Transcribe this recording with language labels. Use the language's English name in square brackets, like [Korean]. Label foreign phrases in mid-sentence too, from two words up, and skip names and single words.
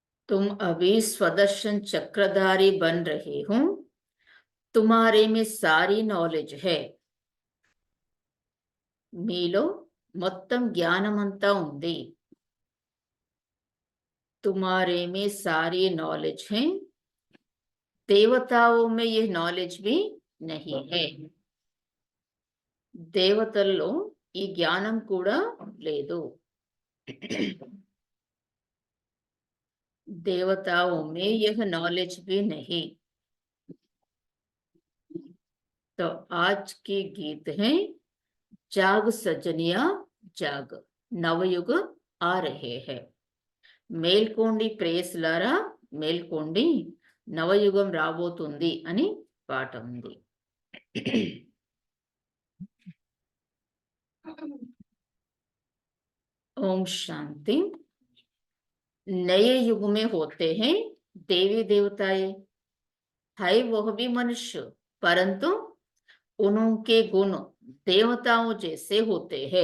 [Hindi] तुम अभी स्वदर्शन चक्रधारी बन रहे हो, तुम्हारे में सारी नॉलेज है. [Telugu] మీలో మొత్తం జ్ఞానమంతా ఉంది. [Hindi] तुम्हारे में सारी नॉलेज है, देवताओं में ये नॉलेज भी नहीं है. [Telugu] దేవతల్లో ఈ జ్ఞానం కూడా లేదు. [Hindi] देवताओं में यह नॉलेज भी नहीं. तो आज की गीत है जाग सजनिया जाग, नवयुग आ रहे हैं. [Telugu] మేల్కోండి ప్రేయస్లారా మేల్కోండి, నవయుగం రాబోతుంది అని పాట ఉంది. [Hindi] ओम शांति. नए युग में होते हैं देवी देवताएं, है वह भी मनुष्य, परंतु उनके गुण देवताओं जैसे होते हैं.